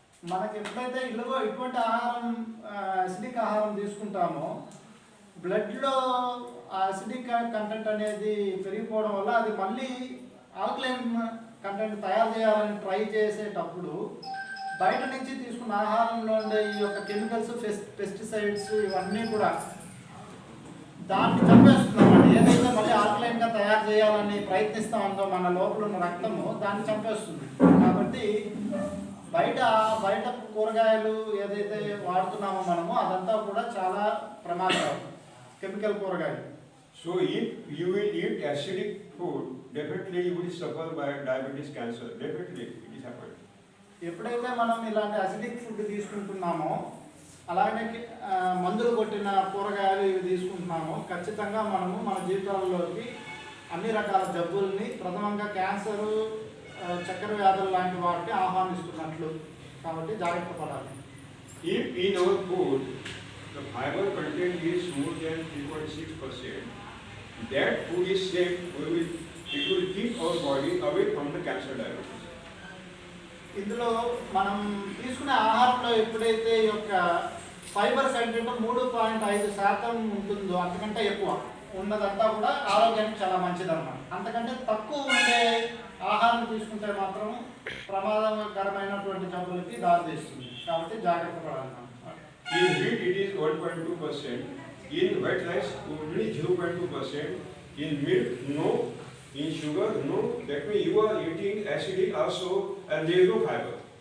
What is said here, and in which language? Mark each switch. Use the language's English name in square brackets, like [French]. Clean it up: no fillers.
[Telugu] మనకి ఎప్పుడైతే ఇటువంటి ఆహారం అసిడిక్ ఆహారం తీసుకుంటామో బ్లడ్లో అసిడిక్ కంటెంట్ అనేది పెరిగిపోవడం వల్ల అది మళ్ళీ ఆల్కలైన్ కంటెంట్ తయారు చేయాలని ట్రై చేసేటప్పుడు బయట నుంచి తీసుకున్న ఆహారంలో ఉండే ఈ యొక్క కెమికల్స్ పెస్టిసైడ్స్ ఇవన్నీ కూడా దాన్ని చంపేస్తున్నాం. ఏదైతే మళ్ళీ ఆల్కలైన్గా తయారు చేయాలని ప్రయత్నిస్తూ ఉందో మన లోపల ఉన్న రక్తము దాన్ని చంపేస్తుంది. కాబట్టి బయట కూరగాయలు ఏదైతే వాడుతున్నామో మనము అదంతా కూడా చాలా ప్రమాదకరం, కెమికల్ కూరగాయలు. [English] So if you will eat acidic food, definitely you will suffer by diabetes, cancer. Definitely it is happening. [Telugu] ఎప్పుడైతే మనం ఇలాంటి అసిడిక్ ఫుడ్ తీసుకుంటున్నామో అలాగే మందులు కొట్టిన కూరగాయలు ఇవి తీసుకుంటున్నామో ఖచ్చితంగా మనము మన జీవితాల్లోకి అన్ని రకాల జబ్బుల్ని ప్రథమంగా క్యాన్సరు, చక్కెర వ్యాధులు లాంటి వాటిని ఆహ్వానిస్తున్నట్లు. కాబట్టి జాగ్రత్త పడాలి. [English] If in our food the fiber content is more than 3.6%, that food is safe. It will keep our body away from the cancer, diabetes. [Telugu] ఇందులో మనం తీసుకునే ఆహారంలో ఎప్పుడైతే ఈ యొక్క ఫైబర్ కంటెంట్ 3.5% ఉంటుందో అంతకంటే ఎక్కువ ఉన్నదంతా కూడా ఆరోగ్యానికి చాలా మంచిదన్నమాట. అంతకంటే తక్కువ ఉండే ఆహారం తీసుకుంటే మాత్రం ప్రమాదకరమైనటువంటి జబ్బులకి దారితీస్తుంది. కాబట్టి జాగ్రత్త పడాలి. [English] In wheat it is 1.2%, in white rice only 0.2%, in milk no, in sugar no. That means you are eating acidic also and there is no fiber.